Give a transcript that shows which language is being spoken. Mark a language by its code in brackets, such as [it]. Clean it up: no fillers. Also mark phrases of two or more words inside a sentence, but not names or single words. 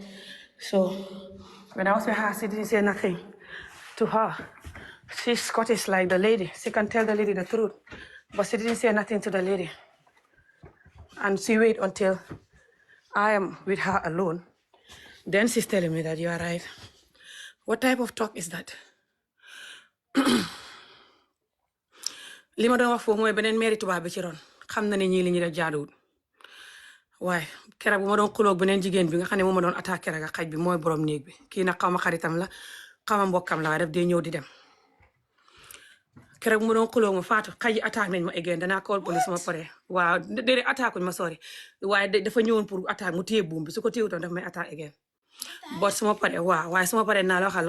[en] So when I was with her, she didn't say nothing to her. She's Scottish like the lady. She can tell the lady the truth. But she didn't say nothing to the lady. And she waited until I am with her alone. Then she's telling me that you are right. What type of talk is that? [wo] li ma doon wax foofu mooy beneen mairie tubaab bi ci ron xam na ne ñii li ñu def jaaduwul waaye keroog bu ma doon xuloog beneen jigéen bi nga xam ne moo ma doon attaqué rek xaj bi mooy borom néeg bi kii nag xaw ma xaritam la xaw ma mbokkam la waaye daf dee ñëw di dem keroog bu ma doon xuloog ma faatu xaj yi attaque nañ ma egeen danaa [en] call police [wo] ma pare waaw déedéet attaque uñ ma sori waaye dafa ñëwoon pour attaque mu téye buum bi su ko téyewutoon daf may attaque egeen bot su ma paree waaw waaye su ma paree naa la waxal